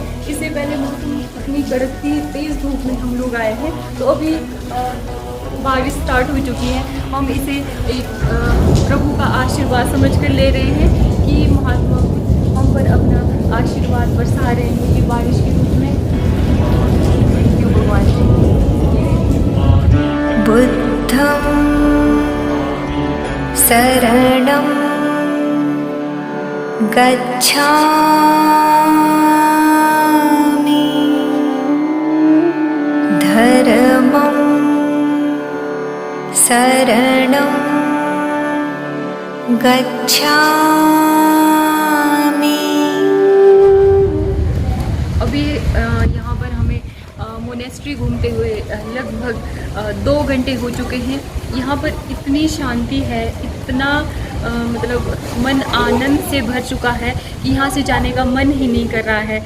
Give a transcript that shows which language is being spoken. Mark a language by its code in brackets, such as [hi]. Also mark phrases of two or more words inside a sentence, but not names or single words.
[hi] इससे पहले मौसम इतनी कड़कती तेज़ धूप में हम लोग आए हैं, तो अभी बारिश स्टार्ट हो चुकी है। हम इसे एक प्रभु का आशीर्वाद समझकर ले रहे हैं कि महात्मा बुद्ध हम पर अपना आशीर्वाद बरसा रहे हैं ये बारिश के रूप में। [en] thank you [hi] भगवान जी। [pi] बुद्धं शरणं गच्छामि धर्मं शरणं गच्छामि। [hi] अभी यहाँ पर हमें मोनेस्ट्री घूमते हुए लगभग 2 घंटे हो चुके हैं। यहाँ पर इतनी शांति है, इतना मतलब मन आनंद से भर चुका है कि यहाँ से जाने का मन ही नहीं कर रहा है।